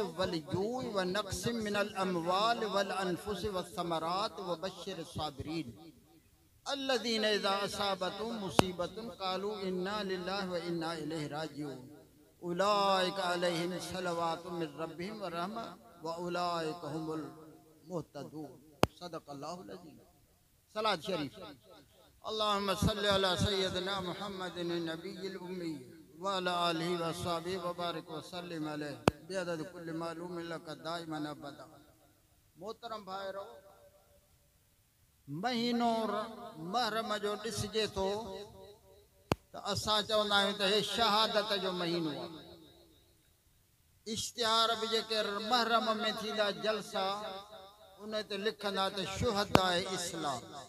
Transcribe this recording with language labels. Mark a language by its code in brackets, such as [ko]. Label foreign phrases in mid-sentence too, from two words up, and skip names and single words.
[ar] والجوع ونقص من الأموال والأنفس والثمرات وبشر الصابرين الذين إذا أصابتهم مصيبة قالوا إنا لله وإنا إليه راجعون أولئك عليهم صلوات من ربهم ورحمة وأولئك هم المهتدون صدق الله العظيم. [sd] सलात शरीफ। [ar] اللهم صل على سيدنا محمد النبي الأمي وعلى آله وأصحابه وبارك وسلم عليه بعدد كل معلوم لك دائما أبدا. [sd] मोहतरम भाइरो, महीनो महरम जो ॾिसजे थो त असां चवंदा आहियूं त हे शहादत जो महीनो आहे। इश्तिहार बि जेके महरम में थींदा जलसा उन ते लिखंदा त शुहदाए इस्लाम।